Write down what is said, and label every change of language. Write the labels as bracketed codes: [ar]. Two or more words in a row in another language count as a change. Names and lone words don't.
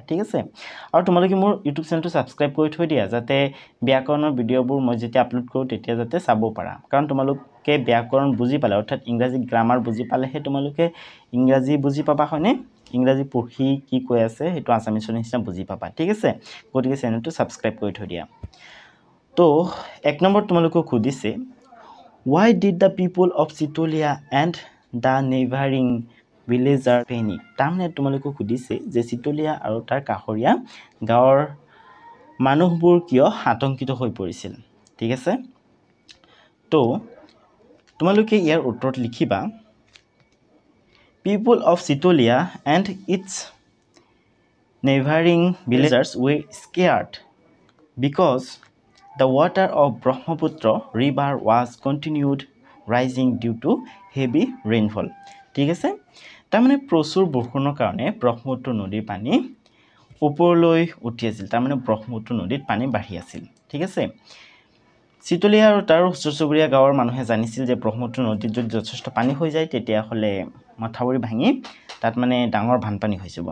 [as] ঠিক আছে, আৰু তোমালোকে মোৰ ইউটিউব চেনেলটো সাবস্ক্ৰাইব কৰি থৈ দিয়া যাতে ব্যাকৰণৰ ভিডিঅ'বোৰ মই যেতিয়া আপলোড কৰোঁ তেতিয়া যাতে চাব পাৰা। কাৰণ তোমালোকে ব্যাকৰণ বুজি পালে, অৰ্থাৎ ইংৰাজী গ্ৰামাৰ বুজি পালেহে তোমালোকে ইংৰাজী বুজি পাবা, হয়নে? ইংৰাজী পঢ়ি কি কৈ আছে সেইটো আছামিছৰ নিচিনা বুজি পাবা। ঠিক আছে, গতিকে চেনেলটো সাবস্ক্ৰাইব কৰি থৈ দিয়া। তো 1 নম্বৰ তোমালোকক সুধিছে [en] why did the people of Sitolia and the neighboring villager panic? [as] তাৰমানে তোমালোকক সুধিছে যে চিতলিয়া আৰু তাৰ কাষৰীয়া গাঁৱৰ মানুহবোৰ কিয় আতংকিত হৈ পৰিছিল। ঠিক আছে, তো তোমালোকে ইয়াৰ উত্তৰত লিখিবা [en] people of Sitolia and its neighboring villagers were scared because the water of Brahmaputra river was continued rising due to heavy rainfall. [as] ঠিক আছে, তাৰমানে প্ৰচুৰ বৰষুণৰ কাৰণে ব্ৰহ্মপুত্ৰ নদীৰ পানী ওপৰলৈ উঠি আছিল। তাৰমানে ব্ৰহ্মপুত্ৰ নদীত পানী বাঢ়ি আছিল। ঠিক আছে, চিতলিয়া আৰু তাৰ ওচৰ চুবুৰীয়া গাঁৱৰ মানুহে জানিছিল যে ব্ৰহ্মপুত্ৰ নদীত যদি যথেষ্ট পানী হৈ যায় তেতিয়াহ'লে মাথাউৰি ভাঙি তাত মানে ডাঙৰ বানপানী হৈ যাব।